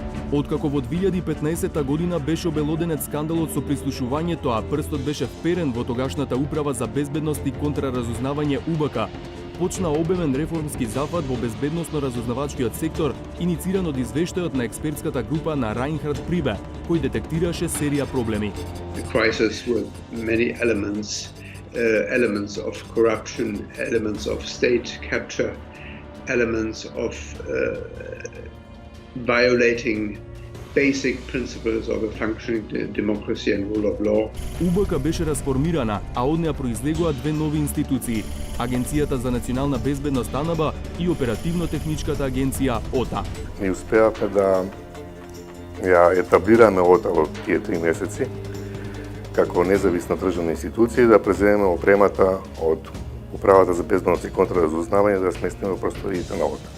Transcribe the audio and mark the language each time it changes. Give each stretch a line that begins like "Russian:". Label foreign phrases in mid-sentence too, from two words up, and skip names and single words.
Macedonian: Откако во 2015 година беше обелоденет скандалот со прислушувањето, а прстот беше вперен во тогашната управа за безбедност и контраразузнавање УБК, почна обемен реформски зафат во безбедносно-разузнавачкиот сектор, инициран од извештајот на експертската група на Райнхард Прибе, кој детектираше серија проблеми.
English: The crisis with many elements of corruption, elements of state capture, elements of violating basic principles of a functioning democracy and rule of law.
Macedonian: УБК беше расформирана, а од неа произлегоа две нови институции: Агенцијата за национална безбедност АНБ и Оперативно-техничката агенција ОТА. Ние успеавме да ја етаблираме ОТА во тие 3 месеци како независна државна институција и да преземеме опремата од Управата за безбедност и контраразузнавање да сместиме во просториите на ОТА.